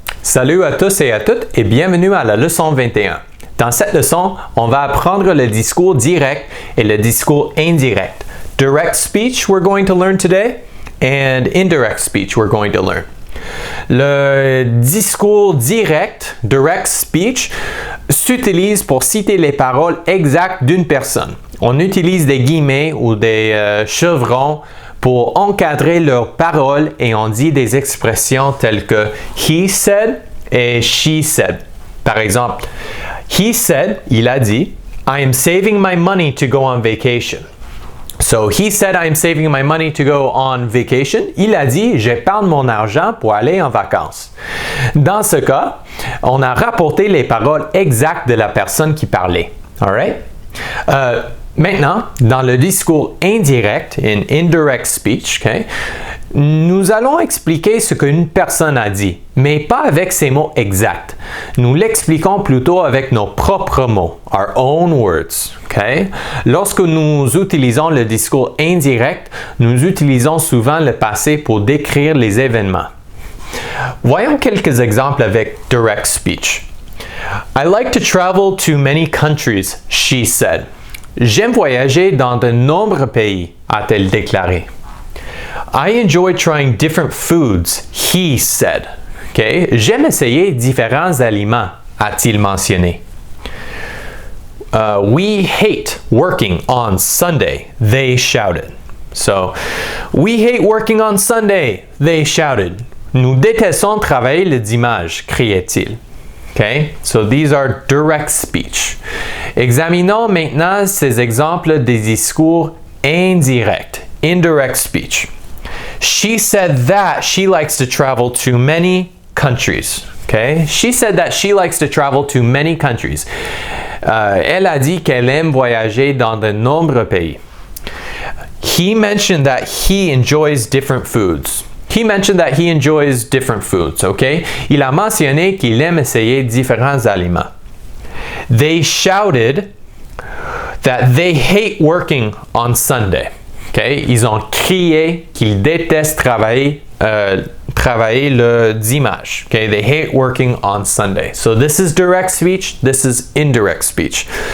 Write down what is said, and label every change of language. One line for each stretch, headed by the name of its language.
French: Salut à tous et à toutes et bienvenue à la leçon 21. Dans cette leçon, on va apprendre le discours direct et le discours indirect.
English: Direct speech we're going to learn today and indirect speech we're going to learn.
French: Le discours direct,
English: direct speech,
French: s'utilise pour citer les paroles exactes d'une personne. On utilise des guillemets ou des chevrons pour encadrer leurs paroles et on dit des expressions telles que
English: he said
French: et
English: she said.
French: Par exemple,
English: he said,
French: il a dit,
English: I am saving my money to go on vacation. So he said, I am saving my money to go on vacation.
French: Il a dit, j'épargne mon argent pour aller en vacances. Dans ce cas, on a rapporté les paroles exactes de la personne qui parlait.
English: All right?
French: Maintenant, dans le discours indirect,
English: in indirect speech, okay,
French: nous allons expliquer ce qu'une personne a dit, mais pas avec ses mots exacts. Nous l'expliquons plutôt avec nos propres mots,
English: our own words. Okay?
French: Lorsque nous utilisons le discours indirect, nous utilisons souvent le passé pour décrire les événements. Voyons quelques exemples avec
English: direct speech. I like to travel to many countries, she said.
French: J'aime voyager dans de nombreux pays, a-t-elle déclaré.
English: I enjoy trying different foods, he said. Okay?
French: J'aime essayer différents aliments, a-t-il mentionné.
English: We hate working on Sunday, they shouted. So, we hate working on Sunday, they shouted.
French: Nous détestons travailler le dimanche, criait-il.
English: Okay? So these are direct speech.
French: Examinons maintenant ces exemples des discours indirects,
English: indirect speech. She said that she likes to travel to many countries. Okay? She said that she likes to travel to many countries.
French: Elle a dit qu'elle aime voyager dans de nombreux pays.
English: He mentioned that he enjoys different foods. He mentioned that he enjoys different foods, okay?
French: Il a mentionné qu'il aime essayer différents aliments.
English: They shouted that they hate working on Sunday. Okay?
French: Ils ont crié qu'ils détestent travailler le dimanche.
English: Okay? They hate working on Sunday. So this is direct speech, this is indirect speech.